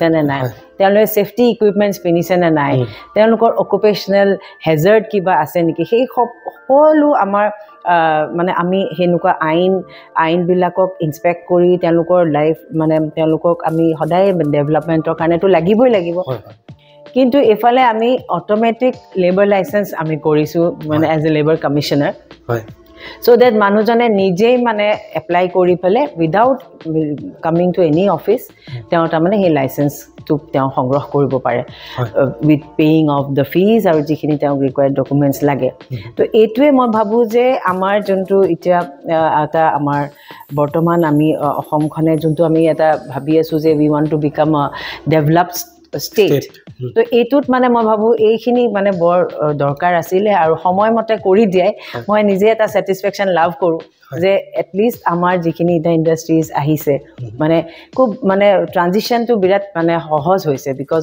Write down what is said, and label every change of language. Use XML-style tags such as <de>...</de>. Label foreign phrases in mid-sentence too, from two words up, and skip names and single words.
<as>নে নাই তেওঁলোকে</as> <en>safety equipments</en> <as>পিন্ধিছে নে নাই তেওঁলোকৰ</as> <en>occupational hazard</en> <as>কিবা আছে নেকি সেই সকলো আমাৰ মানে আমি সেনেকুৱা আইনবিলাকক ইনস্পেক্ট কৰি তেওঁলোকৰ লাইফ মানে তেওঁলোকক আমি সদায় ডেভেলপমেণ্টৰ কাৰণেতো লাগিবই লাগিব কিন্তু এফালে আমি</as> <en>automatic labour licence</en> <as>আমি কৰিছোঁ মানে</as> <en>as a labour commissioner so that</en> <as>মানুহজনে নিজেই মানে এপ্লাই কৰি পেলে</as> <en>without coming to any office</en> <as>তেওঁ তাৰমানে সেই লাইচেন্সটো তেওঁ সংগ্ৰহ কৰিব পাৰে</as> <en>with paying of the fees</en> <as>আৰু যিখিনি তেওঁ</as> <en>required documents</en> <as>লাগে তো এইটোৱে মই ভাবোঁ যে আমাৰ যোনটো এতিয়া এটা আমাৰ বৰ্তমান আমি অসমখনে যোনটো আমি এটা ভাবি আছোঁ যে</as> <en>we want to become a developed state</en> <as>তো এইটোত মানে মই ভাবোঁ এইখিনি মানে বৰ দৰকাৰ আছিলে আৰু সময়মতে কৰি দিয়াই মই নিজে এটা ছেটিছফেকশ্যন লাভ কৰোঁ যে এটলিষ্ট আমাৰ যিখিনি এতিয়া ইণ্ডাষ্ট্ৰিজ আহিছে মানে খুব মানে ট্ৰানজিশ্যনটো বিৰাট মানে সহজ হৈছে বিকজ</as>